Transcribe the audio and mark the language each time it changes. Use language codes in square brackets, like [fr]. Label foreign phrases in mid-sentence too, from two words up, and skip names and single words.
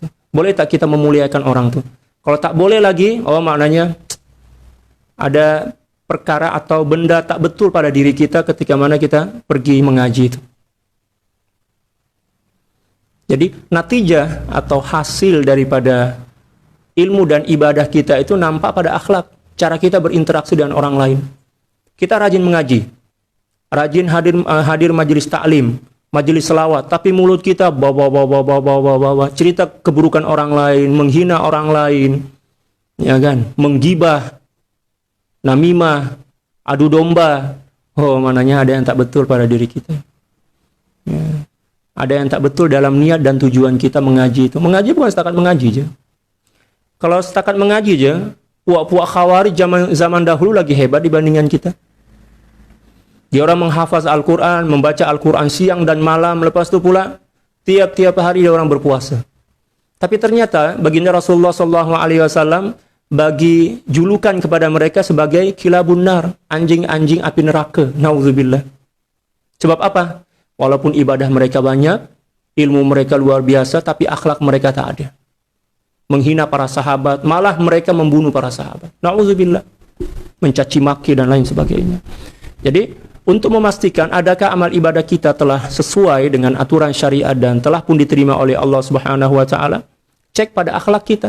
[ms] Boleh tak kita memuliakan orang itu? Kalau tak boleh lagi, oh maknanya ada perkara atau benda tak betul pada diri kita ketika mana kita pergi mengaji itu. Jadi natijah atau hasil daripada ilmu dan ibadah kita itu nampak pada akhlak, cara kita berinteraksi dengan orang lain. Kita rajin mengaji, rajin hadir majelis taklim, majelis selawat, tapi mulut kita bawa cerita keburukan orang lain, menghina orang lain, ya kan, menggibah, namimah, adu domba. Oh, mananya ada yang tak betul pada diri kita. Ya. Ada yang tak betul dalam niat dan tujuan kita mengaji itu. Mengaji bukan setakat mengaji aja. Kalau setakat mengaji aja, puak-puak Khawarij zaman dahulu lagi hebat dibandingkan kita. Dia orang menghafaz Al-Quran, membaca Al-Quran siang dan malam, lepas itu pula tiap-tiap hari dia orang berpuasa. Tapi ternyata baginda Rasulullah SAW bagi julukan kepada mereka sebagai [ar] كلاب النار, [ms] anjing-anjing api neraka. Nauzubillah. Sebab apa? Walaupun ibadah mereka banyak, ilmu mereka luar biasa, tapi akhlak mereka tak ada. Menghina para sahabat, malah mereka membunuh para sahabat. Nauzubillah. Mencaci maki dan lain sebagainya. Jadi, untuk memastikan adakah amal ibadah kita telah sesuai dengan aturan syariat dan telah pun diterima oleh Allah [ar] سبحانه وتعالى, [ms] cek pada akhlak kita.